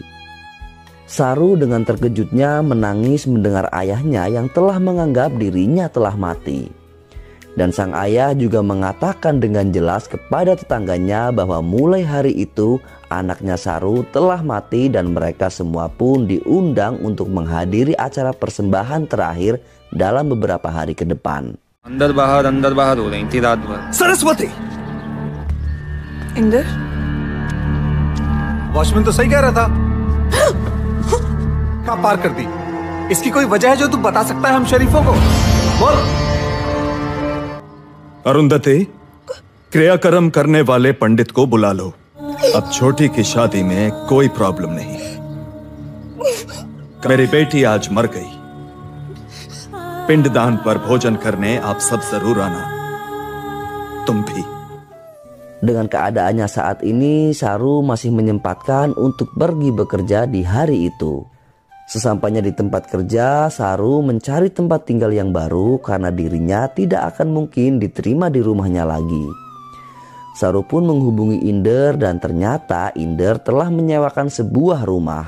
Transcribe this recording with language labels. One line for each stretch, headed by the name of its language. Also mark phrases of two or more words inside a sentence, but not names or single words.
Indonesian: Saru dengan terkejutnya menangis mendengar ayahnya yang telah menganggap dirinya telah mati. Dan sang ayah juga mengatakan dengan jelas kepada tetangganya bahwa mulai hari itu anaknya Saru telah mati dan mereka semua pun diundang untuk menghadiri acara persembahan terakhir dalam beberapa hari ke depan.
Hindi: अंदर बाहर हो रही थी रात भर। सरस्वती, इंदर, वॉचमैन तो सही कह रहा था। कहाँ पार कर दी? इसकी कोई वजह है जो तू बता सकता है हम शरीफों को? बोल। अरुंधति, क्रियाकर्म करने वाले पंडित को बुला लो। अब छोटी की शादी में कोई प्रॉब्लम नहीं। मेरी बेटी आज मर गई। पिंडदान पर भोजन करने आप सब जरूर आना, तुम भी।
Indonesian: Dengan keadaannya saat ini, Saru masih menyempatkan untuk pergi bekerja di hari itu. Sesampainya di tempat kerja, Saru mencari tempat tinggal yang baru karena dirinya tidak akan mungkin diterima di rumahnya lagi. Saru pun menghubungi Inder dan ternyata Inder telah menyewakan sebuah rumah.